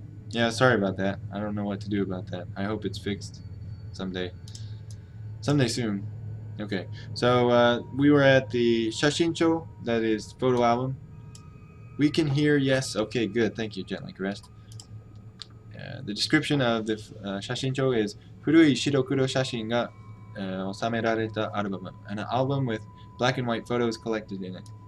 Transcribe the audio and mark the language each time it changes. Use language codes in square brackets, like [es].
[en] Yeah, sorry about that. I don't know what to do about that. I hope it's fixed someday. Someday soon. Okay, so we were at the Shashincho, that is photo album. We can hear, yes, okay, good, thank you, gently caressed. The description of the Shashincho is [ja] 古い白黒写真が収められたアルバム. [en] An album with black and white photos collected in it.